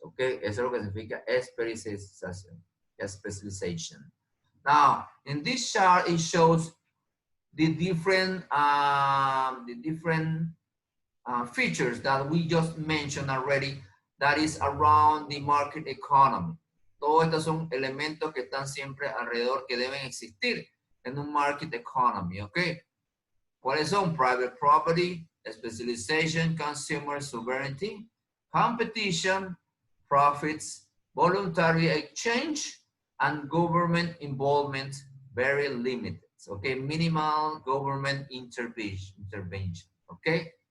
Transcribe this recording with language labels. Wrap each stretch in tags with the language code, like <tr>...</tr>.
<es>Okay, eso es lo que significa specialization.</es> <en>Now, in this chart, it shows the different features that we just mentioned already that is around the market economy.</en> <es>Todos estos son elementos que están siempre alrededor que deben existir en un market economy, ¿ok? ¿Cuáles son?</es> <en>Private property, specialization, consumer sovereignty, competition, profits, voluntary exchange, and government involvement, very limited, okay? Minimal government intervention, okay?</en>